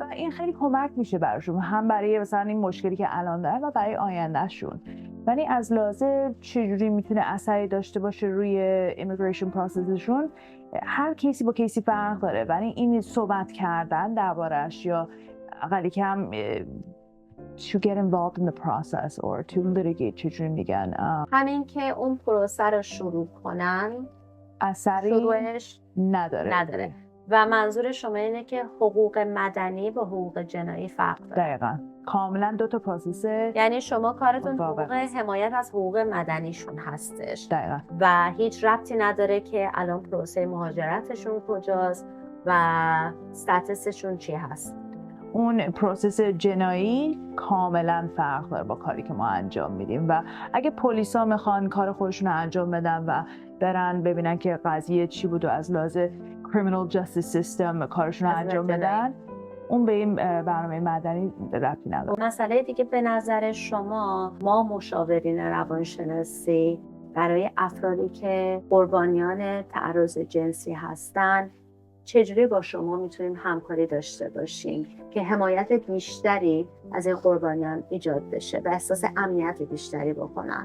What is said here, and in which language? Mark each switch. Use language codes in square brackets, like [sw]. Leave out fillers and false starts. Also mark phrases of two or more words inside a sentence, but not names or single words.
[fa] و این خیلی کمک میشه براشون، هم برای مثلا این مشکلی که الان دارن و برای آیندهشون. ولی از لحاظ چجوری میتونه اثری داشته باشه روی ایمیگریشن پروسسشون، هر کیسی با کیسی فرق داره، ولی این صحبت کردن دربارش یا اقلی کم [en] to get involved in the process or to litigate [fa] چجوری میگن همین که اون پروسه رو شروع کنن اثری شروعش نداره. و منظور شما اینه که حقوق مدنی با حقوق جنایی فرق داره. دقیقاً کاملا دو تا پروسس، یعنی شما کارتون حقوق حمایت از حقوق مدنیشون هستش. دقیقاً. و هیچ ربطی نداره که الان پروسه مهاجرتشون کجاست و استاتسشون چی هست. اون پروسس جنایی کاملا فرق داره با کاری که ما انجام میدیم و اگه پلیسا میخوان کار خودشون رو انجام بدن و برن ببینن که قضیه چی بود و از لحاظ [en] criminal justice system [fa] کارشون رو انجام بدن، اون به این برنامه مدنی ربطی نداره. مسئله دیگه به نظر شما ما مشاورین روانشناسی برای افرادی که قربانیان تعرض جنسی هستن چجوری با شما میتونیم همکاری داشته باشیم که حمایت بیشتری از این قربانیان ایجاد بشه و احساس امنیت بیشتری بکنن؟